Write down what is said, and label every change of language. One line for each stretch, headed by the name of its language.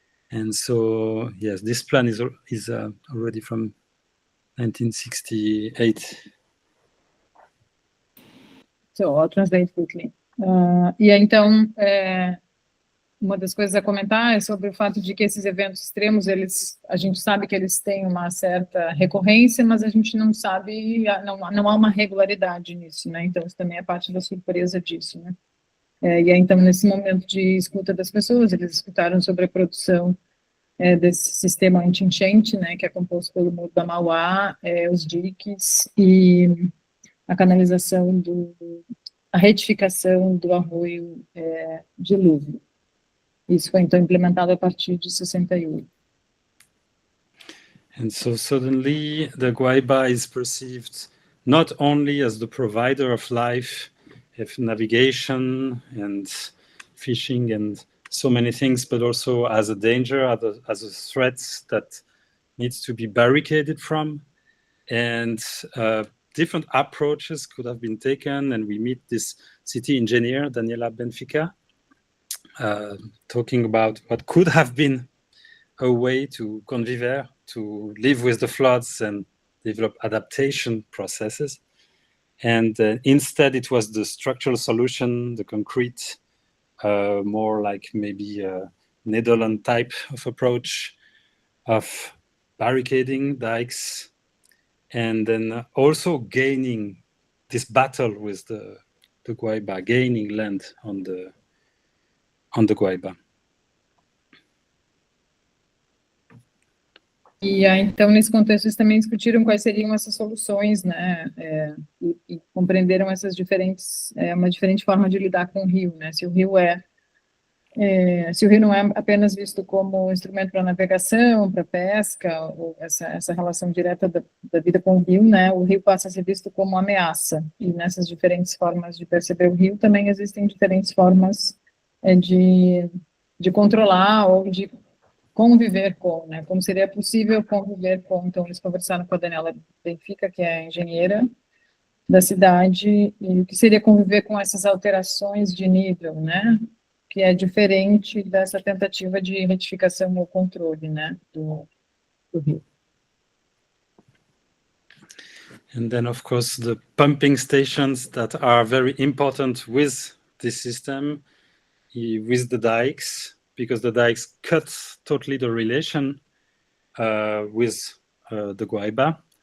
English: And so, yes, this plan is already from 1968. So I'll translate quickly.
Portuguese: E então, uma das coisas a comentar é sobre o fato de que esses eventos extremos, a gente sabe que eles têm uma certa recorrência, mas a gente não sabe, não há uma regularidade nisso, né? Então, isso também é parte da surpresa disso, né? E aí, então, nesse momento de escuta das pessoas, eles escutaram sobre a produção desse sistema anti-enchente, né, que é composto pelo Muro da Mauá, os diques e a canalização a retificação do arroio Dilúvio. Isso foi, então, implementado a partir de 68.
English: And so suddenly the Guaíba is perceived not only as the provider of life, of navigation and fishing and so many things, but also as a danger, as a threat that needs to be barricaded from. And different approaches could have been taken. And we meet this city engineer, Daniela Benfica, talking about what could have been a way to conviver, to live with the floods and develop adaptation processes. And instead, it was the structural solution, the concrete, more like maybe a Netherlands type of approach of barricading dikes, and then also gaining this battle with the Guaíba, gaining land on the Guaíba.
Portuguese: E aí, então, nesse contexto, eles também discutiram quais seriam essas soluções, né, e compreenderam essas uma diferente forma de lidar com o rio, né, se o rio não é apenas visto como instrumento para navegação, para pesca, ou essa relação direta da vida com o rio, né, o rio passa a ser visto como ameaça, e nessas diferentes formas de perceber o rio, também existem diferentes formas de controlar ou de conviver com, né, como seria possível conviver com. Então, eles conversaram com a Daniela Benfica, que é a engenheira da cidade, e o que seria conviver com essas alterações de nível, né, que é diferente dessa tentativa de retificação ou controle, né, do rio.
English: And then, of course, the pumping stations that are very important with this system, with the dikes, because the dikes cut totally the relation with the Guaíba.